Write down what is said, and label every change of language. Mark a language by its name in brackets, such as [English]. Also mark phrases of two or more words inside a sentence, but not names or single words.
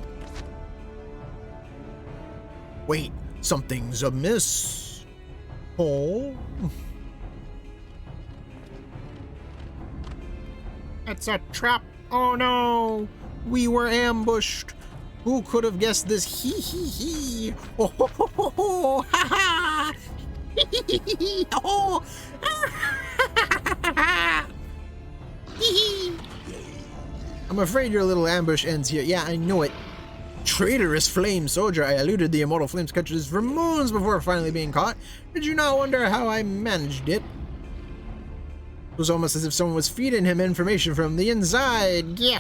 [English] Wait, something's amiss. Oh. It's a trap. Oh no, we were ambushed. Who could have guessed this? Hee hee hee. Oh ho ho ho ho. Ha ha. Hee hee hee. Oh. I'm afraid your little ambush ends here. Yeah, I know it. Traitorous flame soldier. I eluded the immortal flames catchers for moons before finally being caught. Did you not wonder how I managed it? It was almost as if someone was feeding him information from the inside.